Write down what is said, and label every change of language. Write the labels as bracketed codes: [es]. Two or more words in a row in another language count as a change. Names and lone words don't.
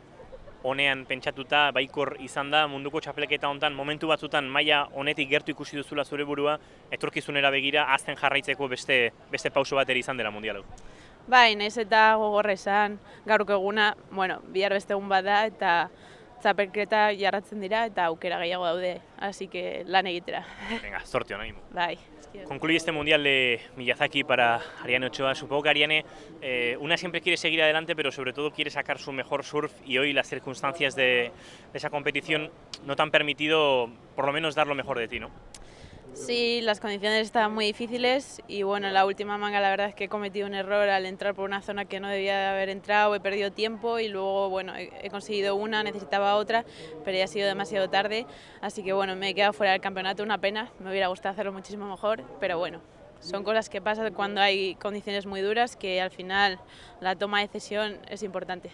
[eu] Honean pentsatuta, baikor izan da munduko txapelketa hontan momentu batzutan maila honetik gertu ikusi duzula zure burua, etorkizunera begira azten jarraitzeko beste pauso bat ere izan dela mundial hau. Bai, nahiz eta gogorra izan, gaurko eguna, bihar beste egun bat da eta txapelketa jarratzen dira eta aukera gehiago daude, [es] así que [eu] lan egitera. [es] Venga, [eu] sorte on, [es] ánimo. [eu] Bai. [es] Concluye este Mundial de Miyazaki para Ariane Ochoa. Supongo que Ariane, una siempre quiere seguir adelante, pero sobre todo quiere sacar su mejor surf y hoy las circunstancias de esa competición no te han permitido por lo menos dar lo mejor de ti, ¿no? Sí, las condiciones estaban muy difíciles y en la última manga la verdad es que he cometido un error al entrar por una zona que no debía de haber entrado, he perdido tiempo y luego he conseguido una, necesitaba otra, pero ya ha sido demasiado tarde, así que me he quedado fuera del campeonato, una pena, me hubiera gustado hacerlo muchísimo mejor, pero son cosas que pasan cuando hay condiciones muy duras, que al final la toma de decisión es importante.